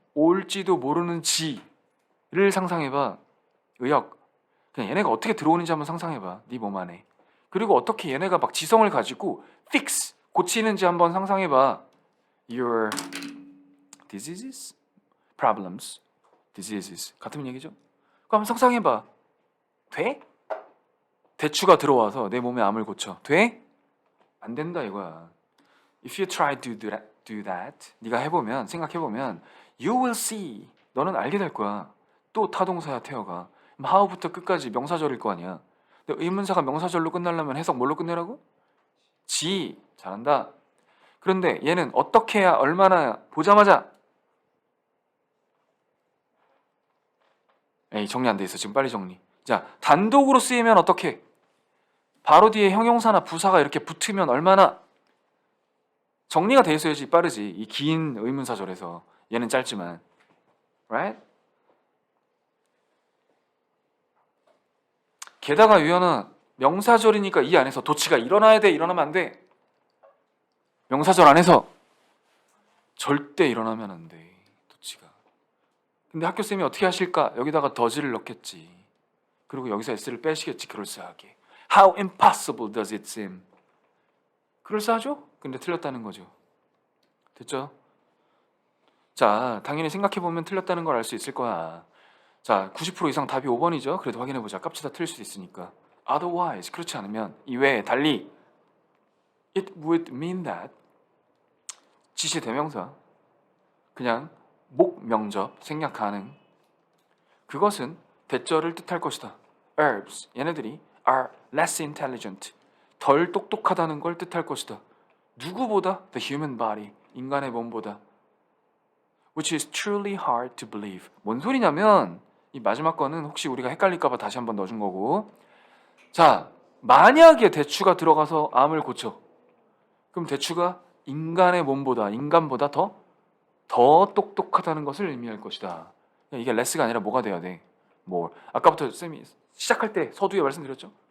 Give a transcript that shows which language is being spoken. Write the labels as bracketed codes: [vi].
[ko] 올지도 모르는 지를 상상해봐. 의역. 그냥 얘네가 어떻게 들어오는지 한번 상상해봐. 네 몸 안에. 그리고 어떻게 얘네가 막 지성을 가지고 fix. 고치는지 한번 상상해봐. [en] Your diseases, problems, diseases [ko] 같은 얘기죠? 그거 한번 상상해봐. 돼? 대추가 들어와서 내 몸에 암을 고쳐. 돼? 안 된다 이거야. [en] If you try to do that, [ko] 네가 해보면 생각해보면 [en] you will see. [ko] 너는 알게 될 거야. 또 타동사야 태어가. how부터 끝까지 명사절일 거 아니야. 근데 의문사가 명사절로 끝나려면 해석 뭘로 끝내라고? 지. 잘한다. 그런데 얘는 어떻게 해야 얼마나 보자마자 에이 정리 안 돼 있어. 지금 빨리 정리. 자, 단독으로 쓰이면 어떻게? 바로 뒤에 형용사나 부사가 이렇게 붙으면 얼마나 정리가 돼 있어야지 빠르지. 이 긴 의문사절에서 얘는 짧지만, right? 게다가 유연아 명사절이니까 이 안에서 도치가 일어나야 돼. 일어나면 안 돼. 명사절 안에서 절대 일어나면 안 돼. 도치가. 근데 학교쌤이 어떻게 하실까? 여기다가 더즈를 넣겠지. 그리고 여기서 s를 빼시겠지. 그럴싸하게. [en] How impossible does it seem? [ko] 그럴싸하죠? 근데 틀렸다는 거죠. 됐죠? 자, 당연히 생각해보면 틀렸다는 걸 알 수 있을 거야. 자, 90% 이상 답이 5번이죠? 그래도 확인해보자. 깝치다 틀릴 수도 있으니까. Otherwise, 그렇지 않으면 이외에 달리 [en] It would mean that [ko] 지시 대명사 그냥 목 명접 생략 가능. 그것은 대절을 뜻할 것이다. Herbs 얘네들이 [en] are less intelligent [ko] 덜 똑똑하다는 걸 뜻할 것이다. 누구보다? [en] The human body [ko] 인간의 몸보다. [en] Which is truly hard to believe. [ko] 뭔 소리냐면 이 마지막 거는 혹시 우리가 헷갈릴까봐 다시 한번 넣어준 거고. 자, 만약에 대추가 들어가서 암을 고쳐. 그럼 대추가 인간의 몸보다 인간보다 더 똑똑하다는 것을 의미할 것이다. 이게 레스가 아니라 뭐가 돼야 돼? 뭐 아까부터 쌤이 시작할 때 서두에 말씀드렸죠.